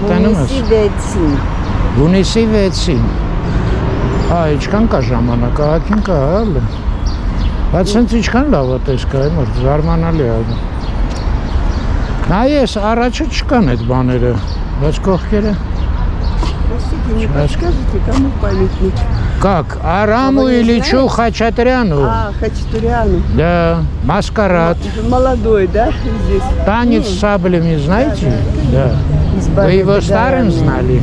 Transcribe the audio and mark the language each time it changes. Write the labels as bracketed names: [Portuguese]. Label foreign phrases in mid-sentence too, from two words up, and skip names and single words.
[Armenian] Հունիսի 6-ին։ Ինչքան կա ժամանակ, ահագին կա, հələ։ Բայց հենց ինչքան լավ է տեսքը, որ զարմանալի է։ Նայես, առաջը չկան այդ բաները, բայց կողքերը։ [Russian] Скажите, кому памятник? Как? Араму Ильичу Хачатряну. Хачатуряну. Да, маскарад. Молодой, да, здесь? Танец с саблями, знаете? Да. Вы его старым знали?